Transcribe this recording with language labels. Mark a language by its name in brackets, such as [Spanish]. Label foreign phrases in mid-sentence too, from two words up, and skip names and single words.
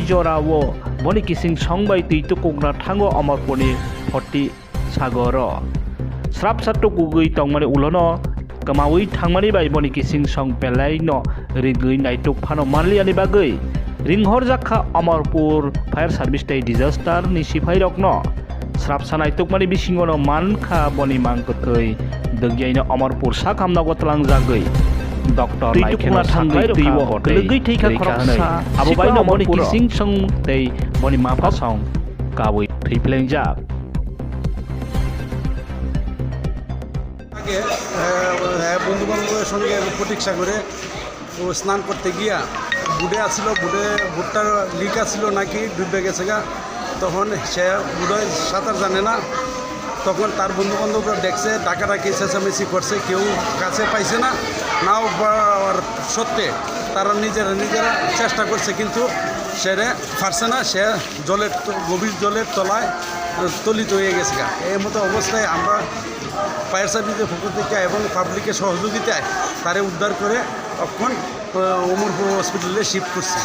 [Kok Borok] jorao boni kising songbai Twikwlwk thango Amarpurni Fatiksagar Srap satuk gugui tongmani ulono kamawi thangmani bai boni kising song pelai no rigui naituk phano manliani bagai rojakkha Amarpur [English] fire service [Kok Borok] tai disaster ni sipai rokno srap sanai tukmani bisingono mankha boni mangkotoi degyaino Amarpur sakhamna gotlang jagai Dr. Twikwlwk thangwi twio kwlwk thwikha Khoroksa abobai no boni kising song tei boni mafa song kawi thwiplengjak [Bangla] বন্ধু বান্ধবের সঙ্গে ফটিকসাগরে ও স্নান করতে গিয়া বুড়ে আসছিল বুটটার লিক আসছিল নাকি ডুবে গেছে গা তখন সে বুড়ে সাঁতার জানে না তখন তার বন্ধু বান্ধবরা দেখছে ডাকাডাকি চেঁচামেচি করছে কেউ কাছে পাইছে না নাও সত্ত্বে তারা নিজেরা চেষ্টা করছে কিন্তু সে পারছে না সে গভীর জলের তলায় তলিত হয়ে গেছে গা এই মতো অবস্থায় আমরা [English] fire service [Bangla] পক্ষ থেকে এবং পাবলিকের সহযোগিতায় তারে উদ্ধার করে এখন উমরপুর [English] hospital shift [Bangla] করছে।